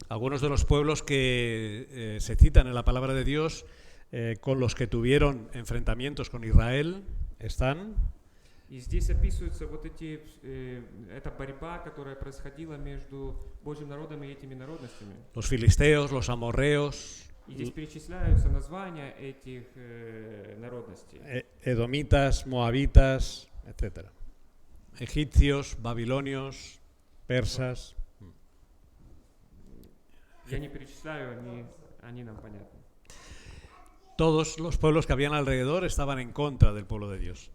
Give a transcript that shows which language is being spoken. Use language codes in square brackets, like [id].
[es] Algunos de los pueblos que se citan en la palabra de Dios, con los que tuvieron enfrentamientos con Israel, están [ru] И здесь описываются вот эта борьба, которая происходила между Божьим народом и этими народностями. [es] los filisteos, los amorreos, [ru] И здесь перечисляются названия этих народностей. [es] edomitas, moabitas, etc. Egipcios, babilonios, persas. [ru] Я не перечисляю, они нам понятны. [es] Todos los pueblos que habían alrededor estaban en contra del pueblo de Dios.